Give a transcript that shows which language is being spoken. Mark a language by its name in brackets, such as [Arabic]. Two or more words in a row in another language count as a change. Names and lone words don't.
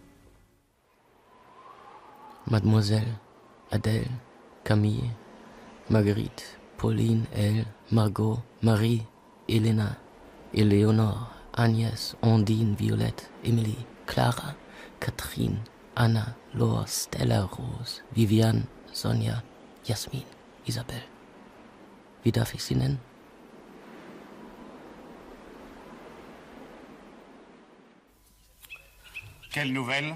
[French] Mademoiselle, Adèle, Camille, Marguerite, Pauline, Elle, Margot, Marie, Elena, Éléonore, Agnès, Ondine, Violette, Émilie, Clara, Katrin, Anna, Lor, Stella, Rose, Vivian, Sonja, Jasmin, Isabel. [German] Wie darf ich sie nennen? [French] Quelle nouvelle?